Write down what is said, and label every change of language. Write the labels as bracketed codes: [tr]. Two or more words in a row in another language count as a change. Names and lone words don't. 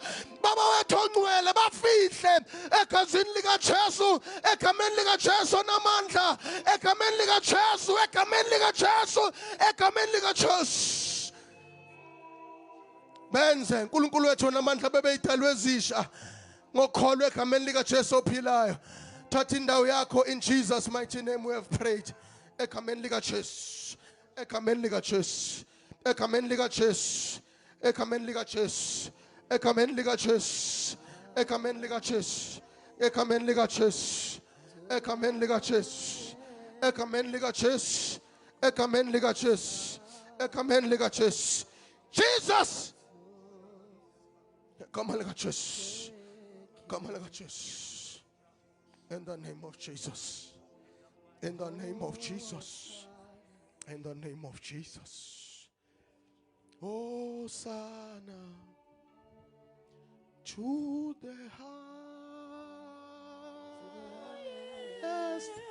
[zu] Baba wethu ongcwele bafihle egazini lika Jesu, egameni lika Jesu onamandla, egameni lika Jesu, egameni lika Jesu, egameni lika Jesu. Benze uNkulunkulu wethu namandla bebeyidalwe ezisha ngokholwa egameni lika Jesu ophilayo. Thatha indawo yakho [en] in Jesus mighty name we have prayed. [zu] Egameni lika Jesu, egameni lika Jesu, egameni lika Jesu, egameni lika Jesu, egameni lika Jesu, egameni lika Jesu, egameni lika Jesu, egameni lika Jesu, egameni lika Jesu, egameni lika Jesu, egameni lika Jesu. [en] Jesus. Come on, Jesus. Come on, Jesus. In the name of Jesus. In the name of Jesus. In the name of Jesus. Hosanna to the highest.